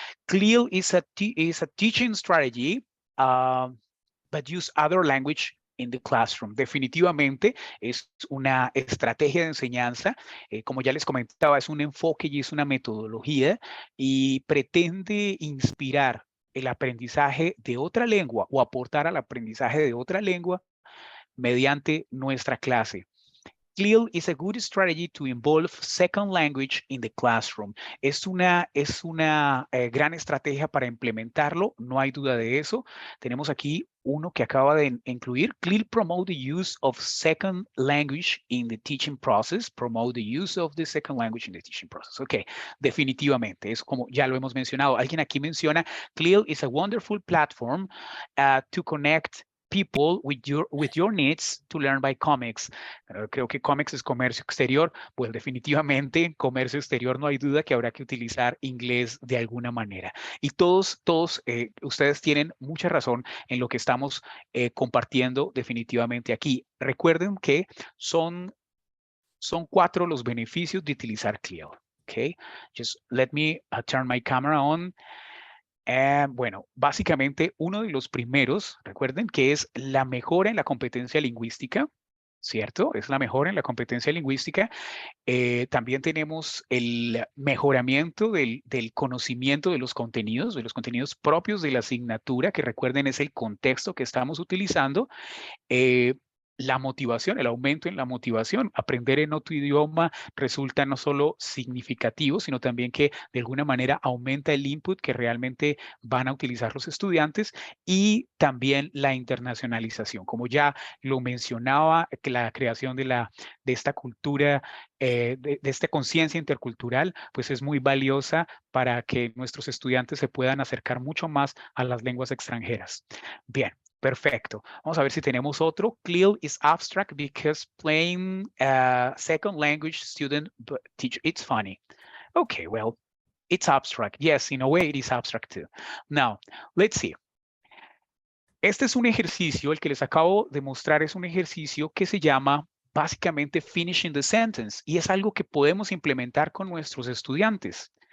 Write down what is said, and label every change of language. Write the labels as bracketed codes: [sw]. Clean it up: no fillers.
[en] CLIL is a teaching strategy, but use other language in the classroom. [es] Definitivamente es una estrategia de enseñanza, como ya les comentaba, es un enfoque y es una metodología y pretende inspirar el aprendizaje de otra lengua o aportar al aprendizaje de otra lengua mediante nuestra clase. [en] CLIL is a good strategy to involve second language in the classroom. [es] Es una gran estrategia para implementarlo, no hay duda de eso. Tenemos aquí uno que acaba de incluir. [en] CLIL promote the use of second language in the teaching process. Promote the use of the second language in the teaching process. [es] Ok, definitivamente, es como ya lo hemos mencionado. Alguien aquí menciona, [en] CLIL is a wonderful platform to connect people with your needs to learn by comics. [es] Creo que comics es comercio exterior, pues definitivamente comercio exterior no hay duda que habrá que utilizar inglés de alguna manera. Y todos ustedes tienen mucha razón en lo que estamos compartiendo definitivamente aquí. Recuerden que son 4 los beneficios de utilizar CLIL. [en] Okay, just let me turn my camera on. [es] Bueno, básicamente uno de los primeros, recuerden que es la mejora en la competencia lingüística, ¿cierto? Es la mejora en la competencia lingüística. También tenemos el mejoramiento del conocimiento de los contenidos propios de la asignatura, que recuerden es el contexto que estamos utilizando. La motivación, el aumento en la motivación. Aprender en otro idioma resulta no solo significativo, sino también que de alguna manera aumenta el input que realmente van a utilizar los estudiantes y también la internacionalización. Como ya lo mencionaba, que la creación de esta cultura, de esta conciencia intercultural, pues es muy valiosa para que nuestros estudiantes se puedan acercar mucho más a las lenguas extranjeras. Bien. Perfecto. Vamos a ver si tenemos otro. [en] CLIL is abstract because plain second language student teacher. It's funny. Okay, well, it's abstract. Yes, in a way it is abstract too. Now, let's see. [es] Este es un ejercicio, el que les acabo de mostrar es un ejercicio que se llama básicamente [en] finishing the sentence [es] y es algo que podemos implementar con nuestros estudiantes.